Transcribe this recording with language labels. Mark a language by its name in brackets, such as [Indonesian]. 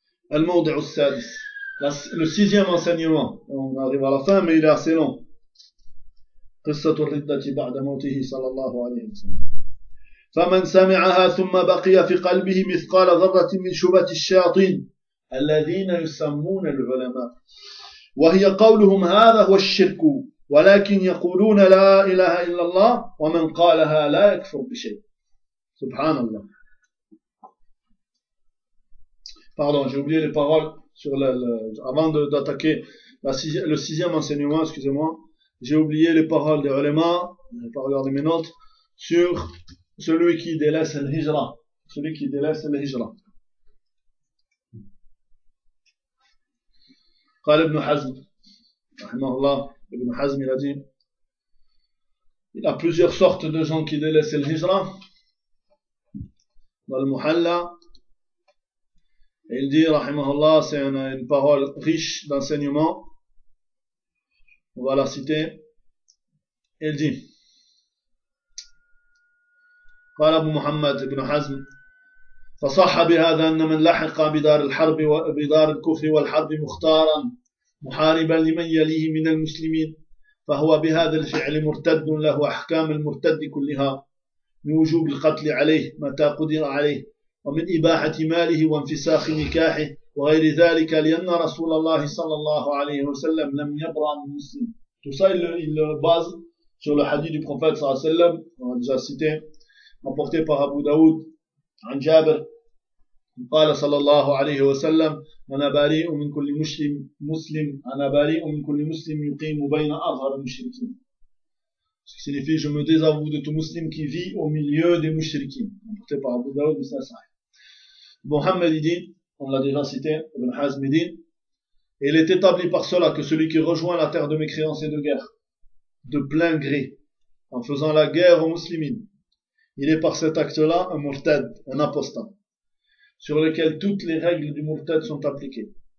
[Arabic] Al-Mawdi'u al-Sadis, [French] le sixième enseignement, on arrive à la fin mais il est assez long. [Arabic] Qissatu al-Riddati ba'da mawtihi sallallahu alayhi wa sallam. فمن سمعها ثم بقي في قلبه مثقال ذرة من شبهة الشياطين الذين يسمون العلماء وهي قولهم هذا هو الشرك ولكن يقولون لا إله إلا الله ومن قالها لا يكفر بشيء سبحان الله. [French] Pardon, j'ai oublié les paroles sur avant d'attaquer le sixième enseignement, excusez-moi, j'ai oublié les paroles des ulama, je n'ai pas regardé mes notes, sur celui qui délaisse le hijra. Celui qui délaisse le hijra. [Arabic] Qala ibn Hazm. [French] Rahimahullah. Ibn Hazm, il a dit, il y a plusieurs sortes de gens qui délaissent le hijra. Dans le Muhalla. Il dit, rahimahullah, c'est une parole riche d'enseignement. On va la citer. Il dit, [Arabic] قال أبو محمد بن حزم فصح بهذا أن من لحق بدار الحرب وبدار الكفر والحرب مختارا محاربا لمن يليه من المسلمين فهو بهذا الفعل مرتد له أحكام المرتد كلها من وجوب القتل عليه متى قدر عليه ومن إباحة ماله وانفساخ نكاحه وغير ذلك لأن رسول الله صلى الله عليه وسلم لم يبرأ من المسلم تصل إلى بعض [French] sur le hadith du prophète [Arabic] sallallahu alayhi wa sallam [French] apporté par Abu Daoud, [Arabic] an Jabir, قال صلى الله عليه وسلم أنا بريء من كل مسلم مسلم أنا بريء من كل مسلم يقيم بين أظهر المشركين. [French] Ce qui signifie je me désavoue de tout musulman qui vit au milieu des musulmans. Apporté par Abu Daoud, c'est sahih. Mohammed dit, on l'a déjà cité, Ibn Hazm dit, il est établi par cela que celui qui rejoint la terre de mécréance et de guerre, de plein gré, en faisant la guerre aux musulmans, il est par cet acte-là un murtad, un apostat, sur lequel toutes les règles du murtad sont appliquées.